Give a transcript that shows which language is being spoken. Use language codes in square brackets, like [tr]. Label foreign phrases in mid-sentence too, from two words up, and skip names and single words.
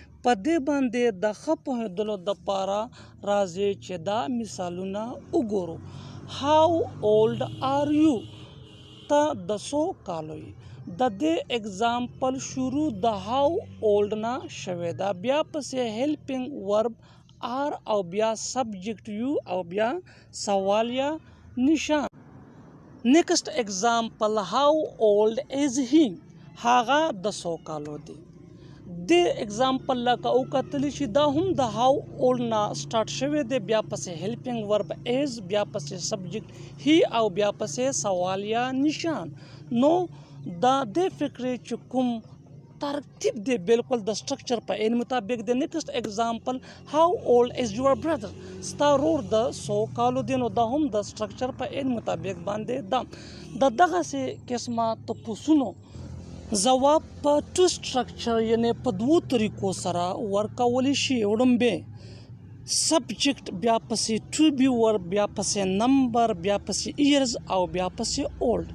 [ps] په دې باندې د ښه پوهېدلو دپاره راځي چې دا مثالونه وګورو. [en] how old are you, [ps] ته د څو کالو یې؟ د دې اگزامپل شروع د [en] how old [ps] نه شوې ده. بیا پسې [en] helping verb are [ps] او بیا [en] subject you [ps] او بیا سوالیه نشان. [en] next example how old is he, [ps] هغه د څو کالو دی. د اگزامپل لکه وکتلی شي دا هم د [en] how old [ps] نه سٹارټ شوی دی. بیا پسې [en] helping verb is, [ps] بیا پسې [en] subject he [ps] او بیا پسې سوالیه نشان. نو دا د فکرې چې کوم ترتیب دی بالکل د سټرکچر په عین مطابق دی. [en] next example how old is your brother, [ps] ستا ورور د څو کالو دی. نو دا هم د سټرکچر په عین مطابق باندې ده. د دغسې قسمه تپوسونو ځواب په [en] two structure [ps] یعنی په دوو طریقو سره ورکولی شي. وړومبی سبجیکټ، بیا پسې [en] to be verb, [ps] بیا پسې نمبر، بیا پسې ایرز او بیا پسې اولد.